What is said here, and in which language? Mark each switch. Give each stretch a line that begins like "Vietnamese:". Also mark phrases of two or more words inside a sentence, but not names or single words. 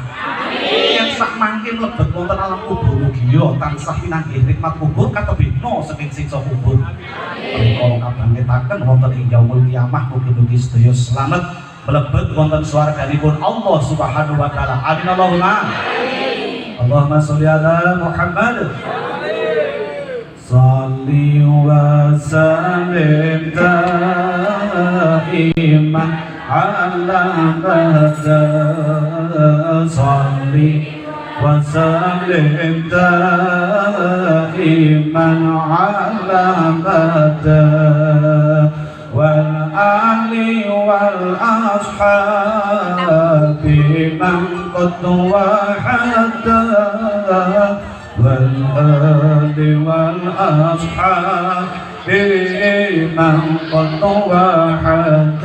Javanese: Yang sak mangke mlebet wonten alam kubur mugi tansah pinanggih nikmat kubur katebihna saking siksa kubur. Kala kabangkitaken wonten ing
Arabic: يوم القيامة
Javanese: mugi-mugi sedaya slamet mlebet wonten swarganipun
Arabic: الله سبحانه وتعالى. آمين اللهم. اللهم صل على محمد. صل وسلم دائما أبدا. صل وسلم دائما أبدا. والآل والأصحاب من قد وحدا. والآل والأصحاب من قد وحدا.